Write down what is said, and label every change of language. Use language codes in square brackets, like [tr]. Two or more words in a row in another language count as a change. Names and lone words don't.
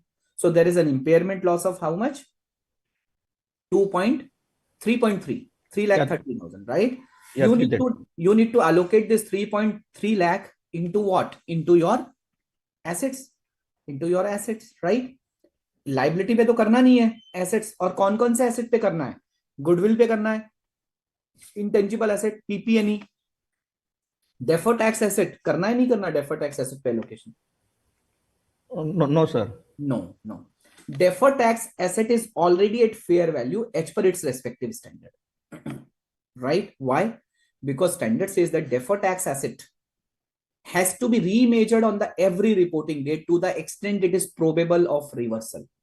[en] So there is an impairment loss of how much? 3.3, 3,30,000, right? Yeah, you need to allocate this 3.3 lakh into what? Into your assets, right? [hi] Liability पे तो करना नहीं है, assets, और कौन कौन से asset पे करना है? Goodwill पे करना है, [en] intangible asset, PP&E, deferred tax asset [hi] करना है नहीं करना [en] deferred tax asset पे allocation? No, sir. No. Deferred tax asset is already at fair value as per its respective standard. Right? Why? Because standard says that deferred tax asset has to be remeasured on the every reporting date to the extent it is probable of reversal.